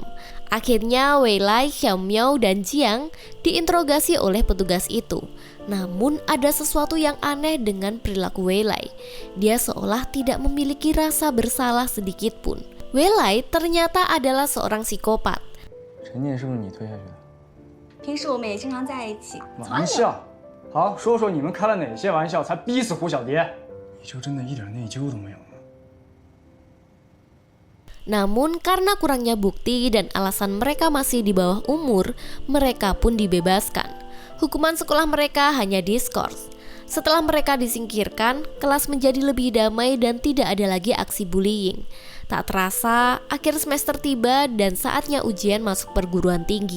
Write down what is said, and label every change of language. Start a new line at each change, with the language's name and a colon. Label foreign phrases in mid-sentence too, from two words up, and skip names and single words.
Indonesian: Akhirnya Wei Lai, Xiao Miao, dan Jiang diinterogasi oleh petugas itu. Namun ada sesuatu yang aneh dengan perilaku Wei Lai. Dia seolah tidak memiliki rasa bersalah sedikit pun. Wei Lai ternyata adalah seorang psikopat.
Chinese: 陈念是不是你推下去的？平时我们也经常在一起。玩笑，好，说说你们开了哪些玩笑才逼死胡小蝶？你就真的一点内疚都没有吗？
Indonesian: Namun karena kurangnya bukti dan alasan mereka masih di bawah umur, mereka pun dibebaskan. Hukuman sekolah mereka hanya diskors. Setelah mereka disingkirkan, kelas menjadi lebih damai dan tidak ada lagi aksi bullying. Tak terasa, akhir semester tiba dan saatnya ujian masuk perguruan tinggi.